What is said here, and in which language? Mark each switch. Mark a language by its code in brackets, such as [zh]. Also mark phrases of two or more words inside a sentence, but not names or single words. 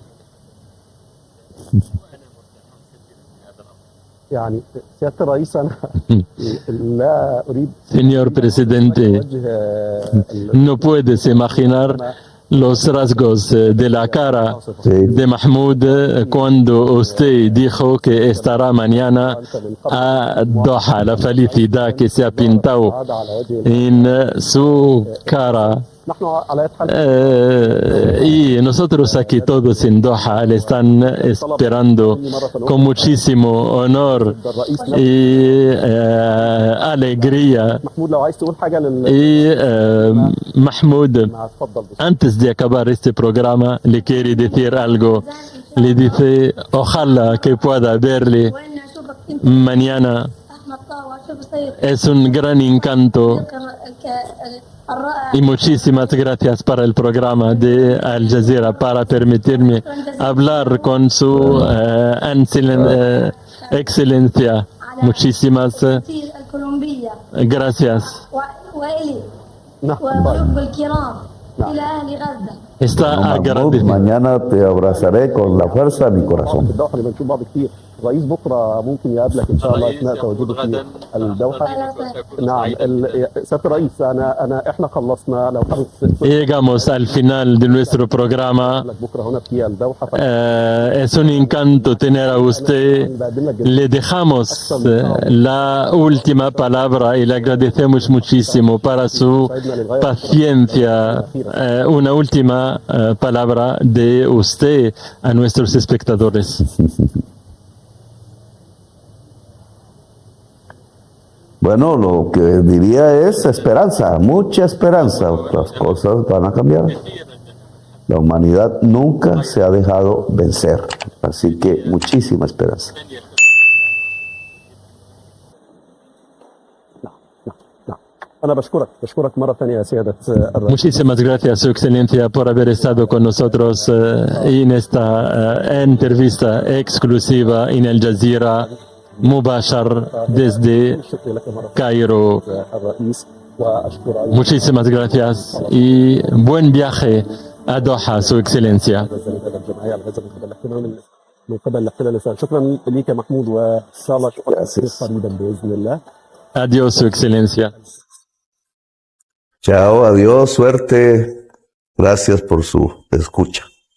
[es] Señor presidente, no puedes imaginar los rasgos de la cara de Mahmoud cuando usted dijo que estará mañana a Doha. La felicidad que se ha pintado en su cara [ar] نحن على حال [es] Y nosotros aquí todos en Doha le están esperando con muchísimo honor [ar] الرئيس [es] y alegría. [ar] محمود لو عايز تقول حاجه [es] Y Mahmoud, [ar] اتفضل. [es] antes de acabar este programa, le quiere decir algo. Le dice, ojalá que pueda verle [ar] وإني أشوفك أنت [es] mañana. [ar] أحمد طه وأشوف السيد [es] Es un gran encanto [ar] الرائع. [es] y muchísimas gracias para el programa de Al Jazeera para permitirme hablar con su excelencia. Muchísimas [ar] الكولومبية [es] gracias. [ar] وإلي نعم وضيوف الكرام إلى أهل غزة. [es] Está Mahmoud, agradecido. mañana te abrazaré con la fuerza de mi [ar] في [es] corazón. [ar] الدوحه نبقى نشوف بعض كتير. الرئيس بكره ممكن يقابلك ان شاء الله اثناء تواجده في الدوحه. نعم سياده الرئيس احنا خلصنا لو حابب [es] Llegamos al final de nuestro programa. [ar] لك بكره هنا في الدوحه [es] Es un encanto tener a usted. [ar] بقدم لك [es] Le dejamos la última palabra y le agradecemos muchísimo para su paciencia. Una última palabra de usted a nuestros espectadores. Bueno, lo que diría es esperanza, mucha esperanza. Las cosas van a cambiar. La humanidad nunca se ha dejado vencer. Así que muchísima esperanza. [ar] انا بشكرك مره ثانيه يا سياده الرئيس. [es] Muchísimas gracias, Su Excelencia, por haber estado con nosotros en esta entrevista exclusiva en Al Jazeera Mubashar desde [ar] شكرا لك مره [es] Cairo. [ar] الرئيس واشكر ايضا [es] Muchísimas gracias y buen viaje a Doha, Su Excelencia. [ar] الجمعيه على هذا من قبل الاحتلال الاسرائيلي. شكرا لك يا محمود وان شاء الله اشوفك قريبا باذن الله. [es] Adiós, Su Excelencia. Chao, adiós, suerte. Gracias por su escucha.